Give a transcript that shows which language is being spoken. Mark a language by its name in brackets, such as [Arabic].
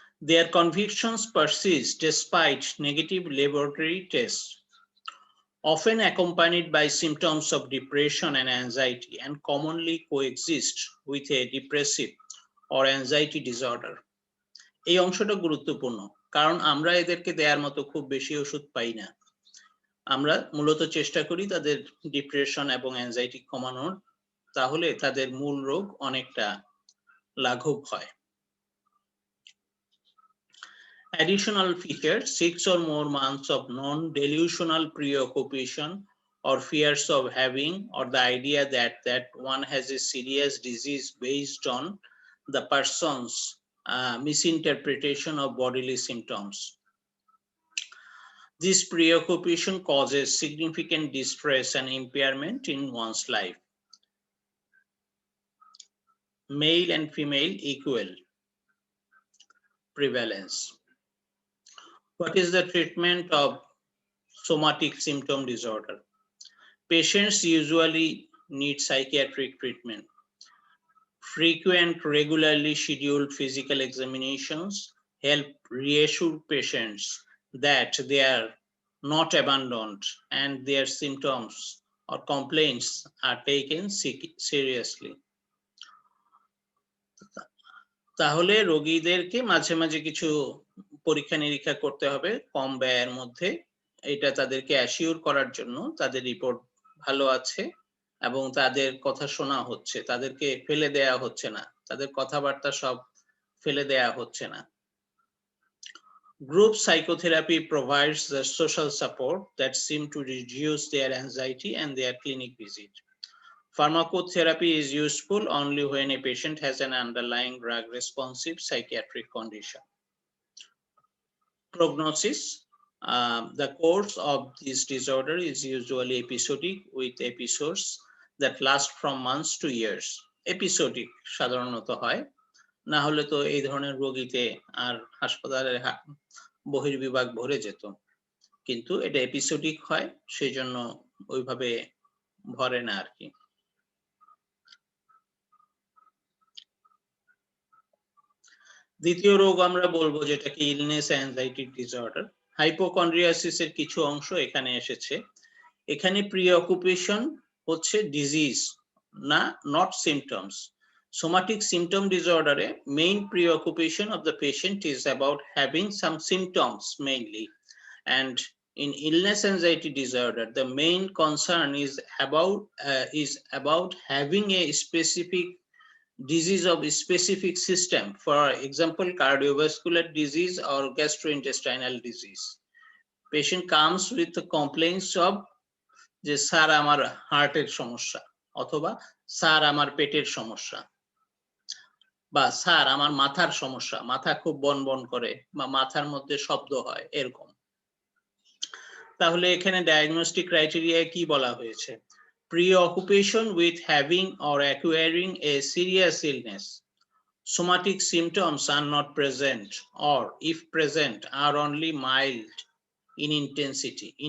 [English] Their convictions persist despite negative laboratory tests, often accompanied by symptoms of depression and anxiety, and commonly coexist with a depressive or anxiety disorder. [Bangla] এই অংশটা গুরুত্বপূর্ণ, কারণ আমরা এদেরকে দেওয়ার মতো খুব বেশি ওষুধ পাই না। আমরা মূলত চেষ্টা করি তাদের ডিপ্রেশন এবং অ্যাংজাইটি কমানোর, তাহলে তাদের মূল রোগ অনেকটা লাঘব হয়। [English] Additional feature, 6 or more months of non-delusional preoccupation or fears of having, or the idea that one has a serious disease based on the person's misinterpretation of bodily symptoms. This preoccupation causes significant distress and impairment in one's life. Male and female equal prevalence. What is the treatment of somatic symptom disorder? Patients usually need psychiatric treatment. Frequent, regularly scheduled physical examinations help reassure patients that they are not abandoned and their symptoms or complaints are taken seriously. [Bangla] তাহলে রোগীদেরকে মাঝে মাঝে কিছু পরীক্ষা নিরীক্ষা করতে হবে কম ব্যয়ের মধ্যে, এটা তাদেরকে অ্যাসিওর করার জন্য তাদের রিপোর্ট ভালো আছে এবং তাদের কথা শোনা হচ্ছে, তাদেরকে ফেলে দেয়া হচ্ছে না, তাদের কথাবার্তা সব ফেলে দেয়া হচ্ছে না। [English] Group psychotherapy provides the social support that seem to reduce their anxiety and their clinic visit. Pharmacotherapy is useful only when a patient has an underlying drug-responsive psychiatric condition. Prognosis. The course of this disorder is usually episodic with episodes that last from months to years. [Bangla] Episodic সাধারণত হয়, না হলে তো এই ধরনের রোগীতে আর হাসপাতালের বহির্বিভাগ ভরে যেত, কিন্তু এটা এপিসোডিক হয়, সেই জন্য ওইভাবে ভরে না আর কি। দ্বিতীয় রোগ আমরা বলবো যেটাকে ইলনেস অ্যাংজাইটি ডিসঅর্ডার। হাইপোকন্ড্রিয়াসিসের কিছু অংশ এখানে এসেছে। এখানে প্রিঅকুপেশন হচ্ছে disease, [English] not symptoms. Somatic symptom disorder, main preoccupation of the patient is about having some symptoms mainly, and in illness anxiety disorder the main concern is about having a specific disease of a specific system, for example cardiovascular disease or gastrointestinal disease. Patient comes with the complaints of [Bangla] যে sir আমার হার্টের সমস্যা, অথবা sir আমার পেটের সমস্যা, বা sir আমার মাথার সমস্যা, মাথা খুব বনবন করে বা মাথার মধ্যে শব্দ হয়, এরকম। তাহলে এখানে ডায়াগনস্টিক ক্রাইটেরিয়া কি বলা হয়েছে? [English] Preoccupation with having or acquiring a serious illness. Somatic symptoms are not present, or if present are only mild in intensity.